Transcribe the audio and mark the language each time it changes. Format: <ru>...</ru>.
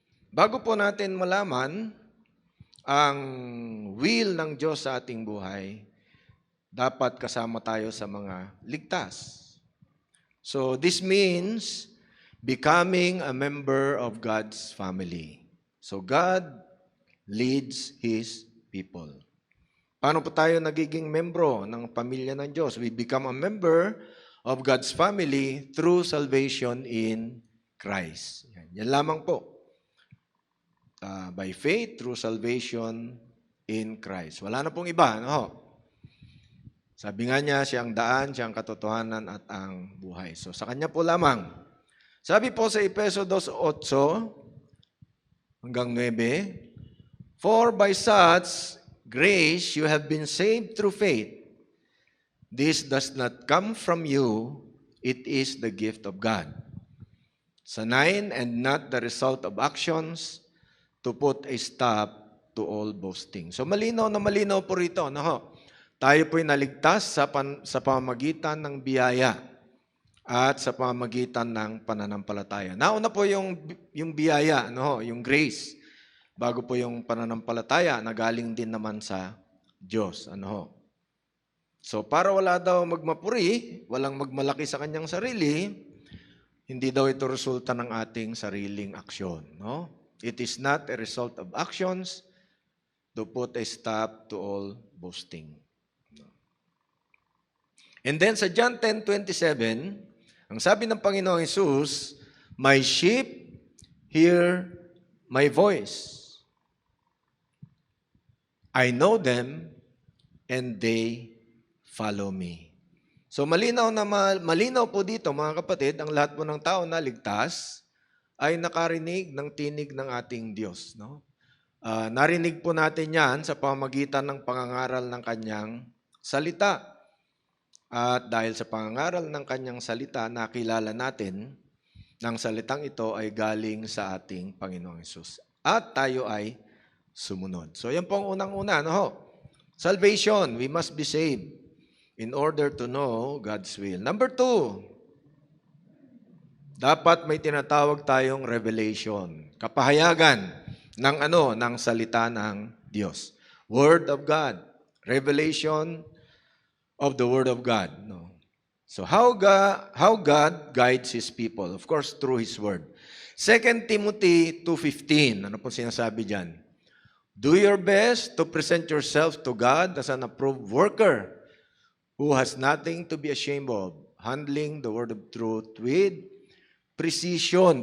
<tl>Bago po natin malaman ang will ng Diyos sa ating buhay, dapat kasama tayo sa mga ligtas.</tl> <en>So this means becoming a member of God's family. So God leads His people.</en> <tl>Paano po tayo nagiging membro ng pamilya ng Diyos?</tl> <en>We become a member of God's family through salvation in Christ.</en> <tl>Yan lamang po.</tl> <en>By faith, through salvation in Christ.</en> <tl>Wala na pong iba, Sabi nga niya, siya ang daan, siya ang katotohanan at ang buhay. So sa kanya po lamang. Sabi po sa Efeso 2:8 hanggang 9,</tl> <en>for by such grace you have been saved through faith. This does not come from you, it is the gift of God. Sa 9, and not the result of actions, to put a stop to all boasting.</en> <tl>So malinaw na malinaw po rito, tayo po'y naligtas sa pamamagitan ng biyaya at sa pamamagitan ng pananampalataya. Nauna po yung biyaya, yung grace, bago po yung pananampalataya na galing din naman sa Diyos. So para wala daw magmapuri, walang magmalaki sa kanyang sarili, hindi daw ito resulta ng ating sariling aksyon.</tl> <en>It is not a result of actions to put a stop to all boasting. And then sa John 10:27,</en> <tl>ang sabi ng Panginoong Hesus,</tl> <en>my sheep hear my voice. I know them and they follow me.</en> <tl>So malinaw po dito mga kapatid, ang lahat po ng tao na ligtas ay nakarinig ng tinig ng ating Diyos. Narinig po natin yan sa pamamagitan ng pangangaral ng kanyang salita. At dahil sa pangangaral ng kanyang salita, nakilala natin ng salitang ito ay galing sa ating Panginoong Hesus. At tayo ay sumunod. So yan po ang unang-una.</tl> <en>Salvation, we must be saved in order to know God's will.</en> <tl>Number 2, dapat may tinatawag tayong revelation. Kapahayagan ng salita ng Diyos.</tl> <en>Word of God. Revelation of the Word of God. So how God guides His people? Of course, through His Word.</en> <tl>2 Timothy 2:15. Ano po sinasabi dyan?</tl> <en>Do your best to present yourself to God as an approved worker who has nothing to be ashamed of, handling the word of truth with precision.</en>